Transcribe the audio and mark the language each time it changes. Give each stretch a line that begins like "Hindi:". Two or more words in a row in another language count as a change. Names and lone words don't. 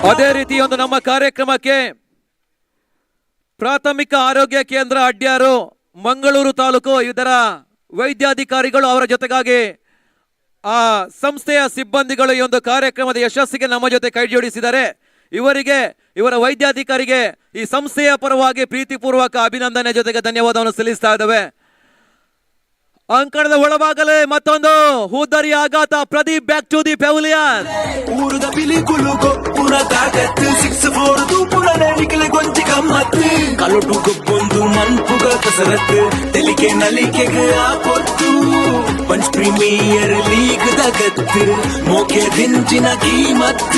Kannada: ಅದೇ ರೀತಿ ಒಂದು ನಮ್ಮ ಕಾರ್ಯಕ್ರಮಕ್ಕೆ ಪ್ರಾಥಮಿಕ ಆರೋಗ್ಯ ಕೇಂದ್ರ ಅಡ್ಯಾರು, ಮಂಗಳೂರು ತಾಲೂಕು ಇದರ ವೈದ್ಯಾಧಿಕಾರಿಗಳು, ಅವರ ಜೊತೆಗಾಗಿ ಆ ಸಂಸ್ಥೆಯ ಸಿಬ್ಬಂದಿಗಳು ಈ ಒಂದು ಕಾರ್ಯಕ್ರಮದ ಯಶಸ್ಸಿಗೆ ನಮ್ಮ ಜೊತೆ ಕೈ ಜೋಡಿಸಿದ್ದಾರೆ. ಇವರಿಗೆ, ಇವರ ವೈದ್ಯಾಧಿಕಾರಿಗೆ ಈ ಸಂಸ್ಥೆಯ ಪರವಾಗಿ ಪ್ರೀತಿಪೂರ್ವಕ ಅಭಿನಂದನೆ ಜೊತೆಗೆ ಧನ್ಯವಾದವನ್ನು ಸಲ್ಲಿಸ್ತಾ ಇದ್ದೇವೆ. ಅಂಕಣದ ಒಳಭಾಗಲೇ ಮತ್ತೊಂದು ಹೂದರಿ ಆಘಾತ.
English: Pradeep back to the pavilion.
Tulu: ಊರುದ ಬಿಲಿಕುಲು ಗೊಪ್ಪುನ ತಾಕತ್ತು 6-4 ತೂಪುಣನೆ ನಿಖಿಲ ಗೊಂಚಿ ಗಮ್ಮತ್ತು. ಕಲೊಟು ಗೊಬ್ಬೊಂದು ಮನ್ಪುಗ ಕಸರತ್ತು ತೆಲಿಕೆ ನಲಿಕೆಗೆ ಆಪೊತ್ತು. ಪಂಚ್ ಪ್ರೀಮಿಯರ್ ಲೀಗ್ ದಗತ್ತು ಮೋಕೆ ದಿಂಚಿನ ಕೀಮತ್ತು.